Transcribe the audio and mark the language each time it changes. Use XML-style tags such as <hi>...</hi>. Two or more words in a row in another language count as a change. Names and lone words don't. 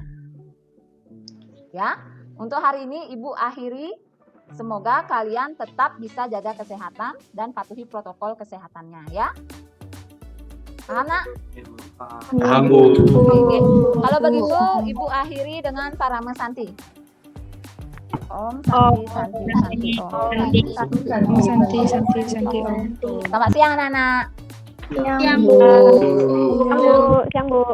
<id>Ya, untuk hari ini Ibu akhiri. Semoga kalian tetap bisa jaga kesehatan dan patuhi protokol kesehatannya ya. Paham, Nak? Paham, Bu. Oke. Kalau begitu Ibu akhiri dengan Parama Santi.</id> <sa>Om Santi Santi Om. Santi Om.</sa> <id>Selamat siang anak-anak. Siang, Bu. Siang, Bu.</id>